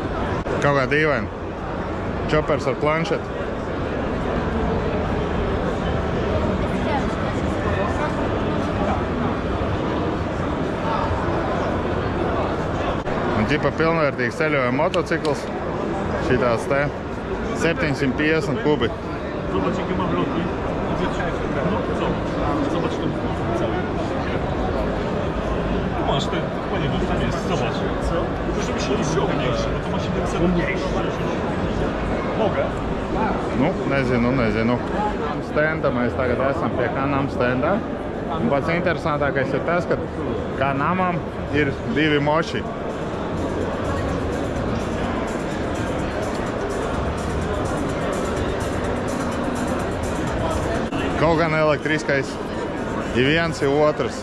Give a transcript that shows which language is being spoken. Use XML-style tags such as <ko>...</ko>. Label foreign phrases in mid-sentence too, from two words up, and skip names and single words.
<lv>Kaut kā dīvaini, čopers ar planšetu. Ģipa pilnvērtīgs ceļojuma motocikls, šitās te 750 kubi.</lv> <pl>Zobacz, jakie mam loki. No, zobacz tu cały. Tu masz ten, po niego, tam jest, zobacz. Co? Tylko żeby się liczyło mniejsze, bo to ma 700 mniejsze. Mogę?</pl> <lv>Nu, nezinu. Stenda mēs tagad esam pie Kanam stenda. Un pats interesantākais ir tas, ka Kanamam ir 2 moči. Kaut gan elektriskais ir viens, ir otrs.</lv>